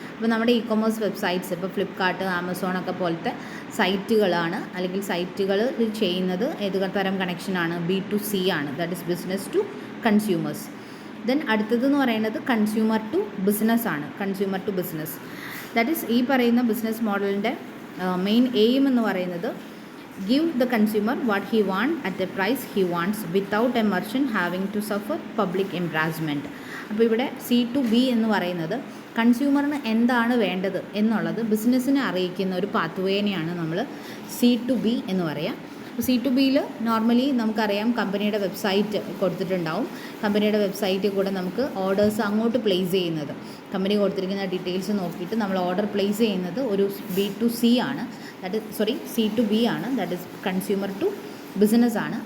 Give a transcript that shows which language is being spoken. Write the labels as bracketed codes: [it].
[ml] അപ്പോൾ നമ്മുടെ E commerce websites, ഇപ്പോൾ ഫ്ലിപ്കാർട്ട്, ആമസോണൊക്കെ പോലത്തെ സൈറ്റുകളാണ്, അല്ലെങ്കിൽ സൈറ്റുകൾ ചെയ്യുന്നത് ഏത് തരം കണക്ഷനാണ്, B2C ആണ്, that is business to consumers. Then അടുത്തതെന്ന് പറയുന്നത് കൺസ്യൂമർ ടു ബിസിനസ് ആണ്, consumer to business. [en] that is [ml] ഈ പറയുന്ന ബിസിനസ് മോഡലിൻ്റെ മെയിൻ എയിം എന്ന് പറയുന്നത് [en] give the consumer what he wants at the price he wants without a merchant having to suffer public embarrassment. [ml] അപ്പോൾ ഇവിടെ C2B എന്ന് പറയുന്നത് കൺസ്യൂമറിന് എന്താണ് വേണ്ടത് എന്നുള്ളത് ബിസിനസ്സിനെ അറിയിക്കുന്ന ഒരു പാത്വേനെയാണ് നമ്മൾ C2B എന്ന് പറയുക. അപ്പോൾ C2Bയിൽ നോർമലി നമുക്കറിയാം കമ്പനിയുടെ വെബ്സൈറ്റ് കൊടുത്തിട്ടുണ്ടാവും. കമ്പനിയുടെ വെബ്സൈറ്റിൽ കൂടെ നമുക്ക് ഓർഡേഴ്സ് അങ്ങോട്ട് പ്ലേസ് ചെയ്യുന്നത്, കമ്പനി കൊടുത്തിരിക്കുന്ന ഡീറ്റെയിൽസ് നോക്കിയിട്ട് നമ്മൾ ഓർഡർ പ്ലേസ് ചെയ്യുന്നത് ഒരു B2C ആണ്, C2B ആണ്, that is consumer to business ആണ്.